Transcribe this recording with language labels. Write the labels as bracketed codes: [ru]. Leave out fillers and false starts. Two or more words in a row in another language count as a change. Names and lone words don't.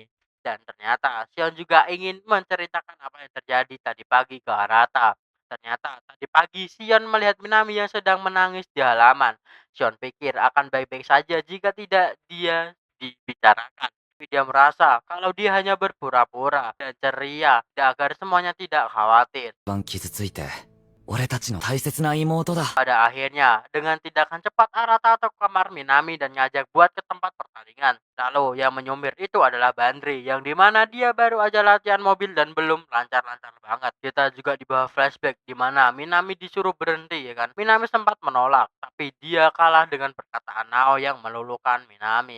[id] Dan ternyata Sion juga ingin menceritakan apa yang terjadi tadi pagi ke Arata. Ternyata tadi pagi Sion melihat Minami yang sedang menangis di halaman. Sion pikir akan baik-baik saja jika tidak dia dibicarakan. Tapi dia merasa kalau dia hanya berpura-pura dan ceria agar semuanya tidak khawatir. [ja] 番傷ついて俺たちの大切な妹だ。 [id] Pada akhirnya, dengan tindakan cepat Arata atau ke kamar Minami dan ngajak buat ke tempat pertandingan. Lalu yang menyumir itu adalah Bandri, yang dimana dia baru aja latihan mobil dan belum lancar-lancar banget. Kita juga dibawa flashback di mana Minami disuruh berhenti ya kan. Minami sempat menolak, tapi dia kalah dengan perkataan Nao yang meluluhkan Minami.